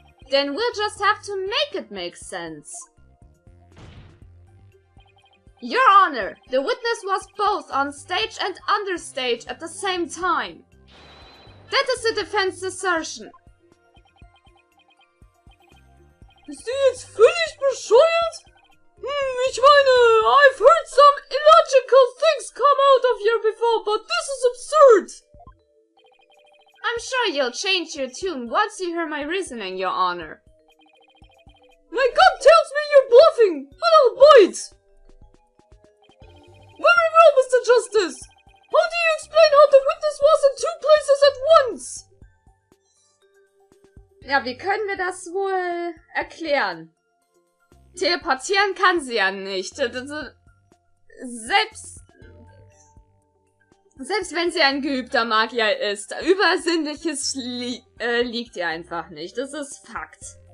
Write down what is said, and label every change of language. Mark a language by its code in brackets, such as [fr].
[en] Then we'll just have to make it make sense. Your Honor, the witness was both on stage and understage at the same time. That is the defense assertion. [de] Bist du jetzt völlig bescheuert? Ich meine, [en] I've heard some illogical things come out of here before, but this is absurd! I'm sure you'll change your tune once you hear my reasoning, Your Honor. My gut tells me you're bluffing, but I'll bite! Very well, Mr. Justice! How do you explain how the witness was in two places at once? [de] Ja, wie können wir das wohl erklären? Teleportieren kann sie ja nicht. Selbst wenn sie ein geübter Magier ist, Übersinnliches liegt ihr einfach nicht. Das ist Fakt.